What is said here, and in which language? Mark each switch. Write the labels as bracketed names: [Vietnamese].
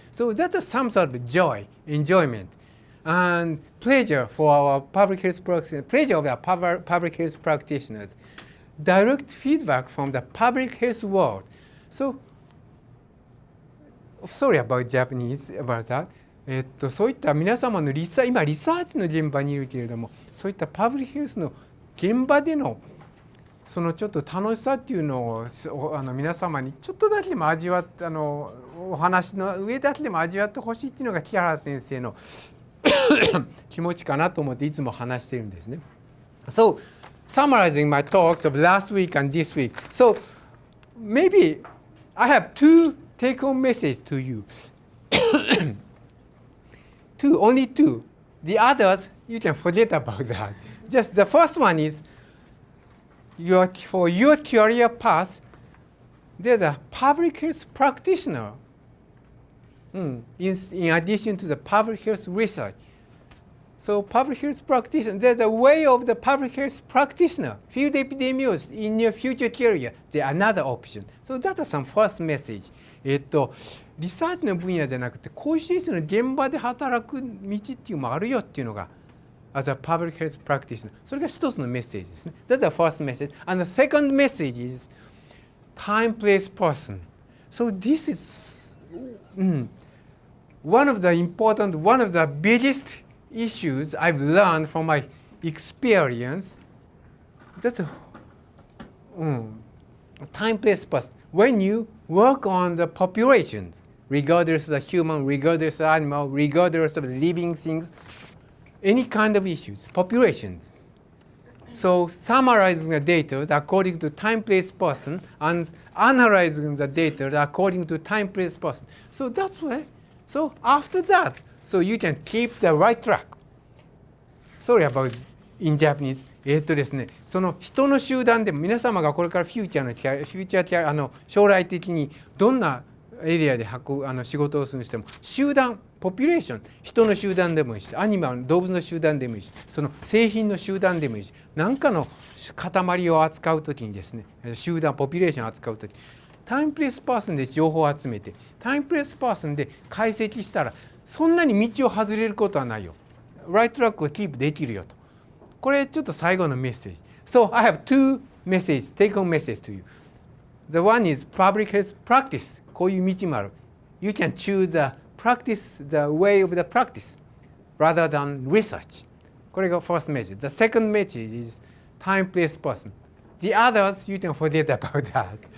[English] So that is some sort of joy, enjoyment, and pleasure for our public health practitioners, pleasure of our public health practitioners. Direct feedback from the public health world. So, sorry about Japanese about that. [Japanese] そういった皆様の今リサーチの現場にいるけれども、そういったパブリックヘルスの現場でのそのちょっと楽しさっていうのを皆様にちょっとだけでも味わってお話の上だけでも味わってほしいっていうのが木原先生の気持ちかなと思っていつも話しているんですね。 [English] So, summarizing my talks of last week and this week. So, maybe I have 2 take-home messages to you. Only 2. The others, you can forget about that. Just the first one is, for your career path, there's a public health practitioner in addition to the public health research. So public health practitioner, there's a way of the public health practitioner, field epidemiologist in your future career, there's another option. So that's some first message. [Japanese] リサーチの分野じゃなくて、こういう施設の現場で働く道っていうのもあるよっていうのが、 [English] as a public health practitioner. [Japanese] それが一つのメッセージですね。 [English] That's the first message. And the second message is time, place, person. So this is one of the important, one of the biggest issues I've learned from my experience. That's time, place, person. When you work on the populations, regardless of the human, regardless of the animal, regardless of the living things, any kind of issues, populations. So summarizing the data according to time, place, person, and analyzing the data according to time, place, person. So that's why. So after that, so you can keep the right track. Sorry about in Japanese. [Japanese] ですね、その人の集団でも皆様がこれからフューチャー将来的にどんなエリアで仕事をするにしても集団ポピュレーション人の集団でもいいしアニマル動物の集団でもいいしその製品の集団でもいいし何かの塊を扱うときにですね集団ポピュレーションを扱うときタイムプレスパーソンで情報を集めてタイムプレスパーソンで解析したらそんなに道を外れることはないよライトトラックをキープできるよとこれちょっと最後のメッセージ [English] So I have two messages, take home message to you. The one is public health practice. [Japanese] こういう道もある [English] You can choose the practice, the way of the practice rather than research. [Japanese] これが [English] first message. The second message is time, place, person. The others, you can forget about that.